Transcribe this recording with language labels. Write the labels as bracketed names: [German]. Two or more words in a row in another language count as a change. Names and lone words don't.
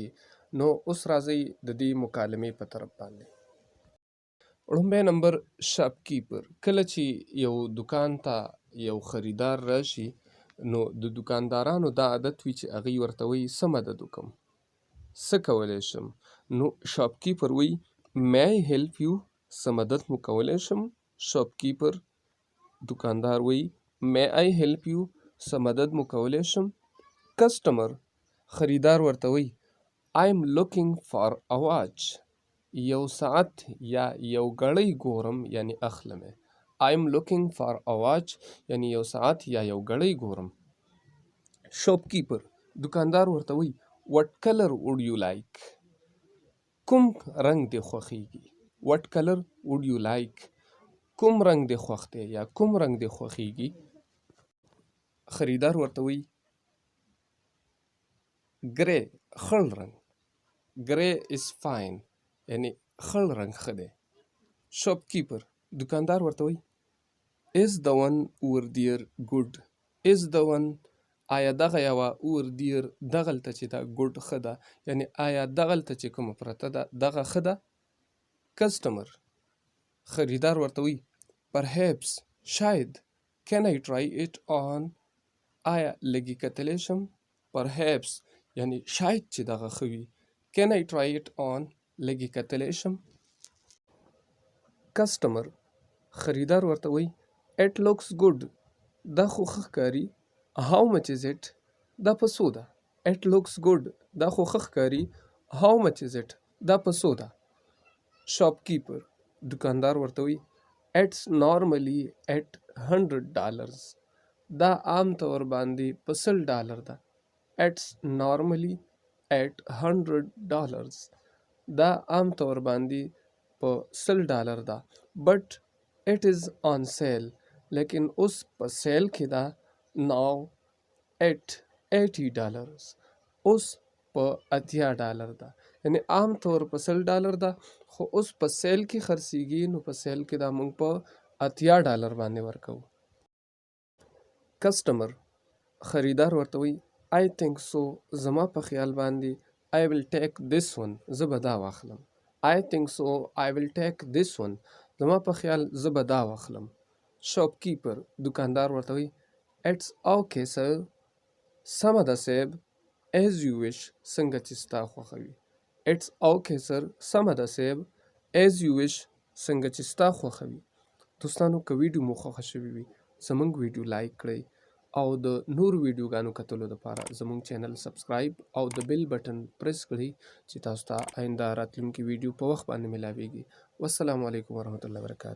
[Pashto] نو اوس راځئ د دې مکالمې په طرف باندې. لومبی نمبر شاپکیپر. کله چې یو دکان ته یو خریدار راشي نو د دکاندارانو دا عادت وي چې هغوی ورته وایي څه مدد وکړم، څه کولی شم. نو شاپکیپر وایي [English] may I help you، [Pashto] څه مدد مو کولی شم. شاپکیپر دکاندار وایي [English] may I help you، [Pashto] څه مدد مو کولی شم. کسټمر خریدار ورته وایي [English] I am looking for a watch، [Pashto] یو ساعت یا یو ګړۍ ګورم یعنی اخلمه. [English] I am looking for a watch [Pashto] یعنی یو ساعت یا یو ګړۍ ګورم. شاپکیپر دکاندار ورته وایي [English] what color would you like، [Pashto] کوم رنګ دې خوښیږي. [English] what color would you like، [Pashto] کوم رنګ دې خوښ دی یا کوم رنګ دې خوښیږي. خریدار ورته وایي ګری، خړ رنګ. [English] grey is fine [Pashto] یعنی خړ رنګ ښه دی. شاپکیپر دکاندار ورته وایي [English] is the one over there good، is the one [Pashto] آیا دغه یوه [English] over there [Pashto] دغلته چې ده good ښه ده یعنی آیا دغلته چې کومه پرته ده دغه ښه ده. کسټمر خریدار ورته وایي [English] perhaps شاید can I try it on، [Pashto] آیا لږې کتلی شم. perhaps یعنی شاید چې دغه ښه وي. [English] can I try it on [Pashto] لږې کتلی شم. کسټمر خریدار ورته وایي [English] it looks good، [Pashto] دا خو ښه ښکاري. [English] how much is it، [Pashto] دا په څو ده. [English] it looks good [Pashto] دا خو ښه ښکاري. [English] how much is it [Pashto] دا په څو ده. شاپکیپر دکاندار ورته وایي [English] it's normally at $100، [Pashto] دا عام طور باندې په $100 ده. [English] it's normally at $100، [Pashto] دا عام طور باندې په $100 ده. [English] but it is on sale، [Pashto] لیکن اوس په سیل کې ده. [English] now at $80، [Pashto] اوس په $80 ده. یعنی عام طور په $100 ده خو اوس په سیل کې خرڅیږي نو په سیل کې دا موږ په $80 باندې ورکوو. کسټمر خریدار ورته وایي [English] I think so، [Pashto] زما په خیال باندې [English] I will take this one، [Pashto] زه به دا واخلم. [English] I think so I will take this one، [Pashto] زما په خیال زه به دا واخلم. شاپکیپر دکاندار ورته وایي [English] it's okay sir، [Pashto] سمه ده صیب. [English] as you wish، [Pashto] څنګه چې ستا خوښه وي. [English] it's okay sir، [Pashto] سمه ده صیب. [English] as you wish، [Pashto] څنګه چې ستا خوښه وي. دوستانو که ویډیو مو خوښه شوې وي زموږ ویډیو لایک کړئ او د نورو ویډیوګانو کتلو دپاره زموږ چینل سبسکرایب او د بیل بټن پریس کړئ چې تاسو ته آینده راتلونکې ویډیو په وخت باندې ملاویږي. [Arabic] والسلام علیکم ورحمة الله وبرکاته.